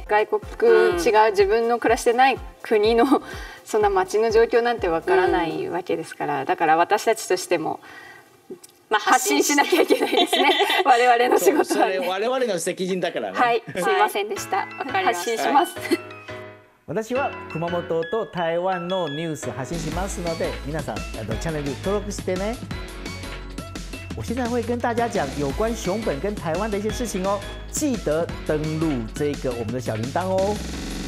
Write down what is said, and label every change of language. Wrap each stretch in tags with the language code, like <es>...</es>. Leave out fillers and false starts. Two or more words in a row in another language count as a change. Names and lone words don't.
<ja>外国、違う自分の暮らしてない国のそんな街の状況なんてわからないわけですから、だから私たちとしても。まあ、発信しなきゃいけないですね。我々の仕事は、ね、それ我々の責任だからね。はい、すいませんでした。発信します。私は熊本と台湾のニュース発信しますので，皆さんチャンネル登録してね。</ja> <zh>我现在会跟大家讲有关熊本跟台湾的一些事情哦，记得登录这个我们的小铃铛哦。</zh>